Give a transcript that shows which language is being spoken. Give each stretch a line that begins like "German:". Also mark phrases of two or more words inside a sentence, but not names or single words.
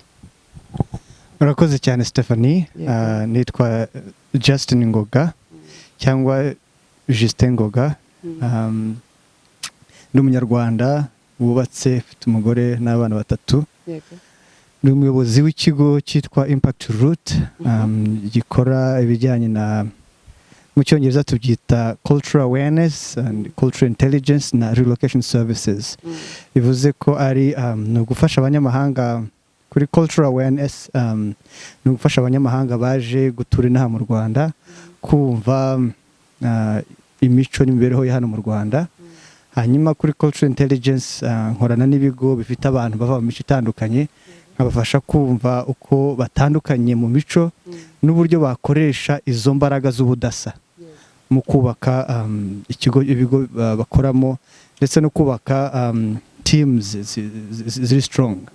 Kinyarwanda: Murakoze cyane Stephanie. Nitwa Justin Ngoga cyangwa Justin Ngoga. Ndi umunyarwanda wubatse, ufite umugore n'abana batatu. Ndi umuyobozi w'ikigo cyitwa Impact Root, gikora ibijyanye na mu cyongereza tubyita
English: cultural awareness and cultural intelligence
Kinyarwanda: na
English: relocation services.
Kinyarwanda: Bivuze ko ari no gufasha abanyamahanga kuri
English: cultural awareness,
Kinyarwanda: no gufasha abanyamahanga baje gutura inaha mu Rwanda kumva imico n'imibereho ya hano mu Rwanda. Hanyuma kuri
English: cultural intelligence
Kinyarwanda: nkorana n'ibigo bifite abantu bava mu mico itandukanye, nkabafasha kumva uko batandukanye mu mico n'uburyo bakoresha izo mbaraga z'ubudasa mu kubaka ibigo bakoramo ndetse no kubaka teams ziri strong.